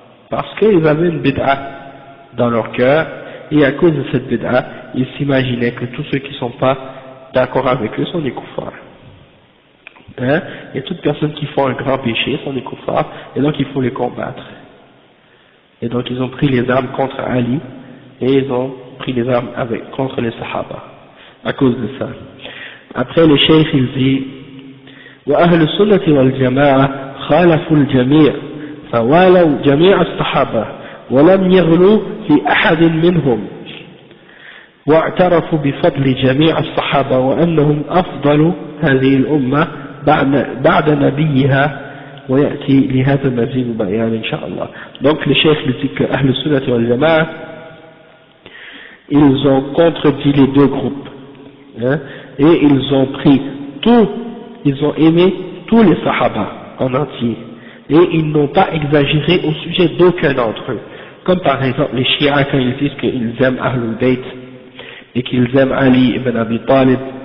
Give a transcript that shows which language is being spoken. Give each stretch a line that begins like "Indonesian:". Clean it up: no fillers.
French: Parce qu'ils avaient une bid'a dans leur cœur, et à cause de cette bid'a, ils s'imaginaient que tous ceux qui ne sont pas d'accord avec eux sont des kuffars. Et toutes personnes qui font un grand péché sont des kuffars, et donc il faut les combattre. Et donc ils ont pris les armes contre Ali, et ils ont pris les armes contre les sahaba, à cause de ça. Après le cheikh il dit,
Arabic: وأهل السنة والجماعة خالفوا الجميع فوالوا جميع الصحابة ولم يغلوا في أحد منهم واعترفوا بفضل جميع الصحابة وأنهم أفضل هذه الأمة بعد نبيها ويأتي لهذا المزيد بيان إن شاء الله.
French: Donc le cheikh dit que أهل السنة والجماعة ils ont contredit les deux groupes, et ils ont pris ils ont aimé tous les sahaba en entier, et ils n'ont pas exagéré au sujet d'aucun d'entre eux, comme par exemple les chiites quand ils disent qu'ils aiment Ahlul Bayt et qu'ils aiment Ali ibn Abi Talib.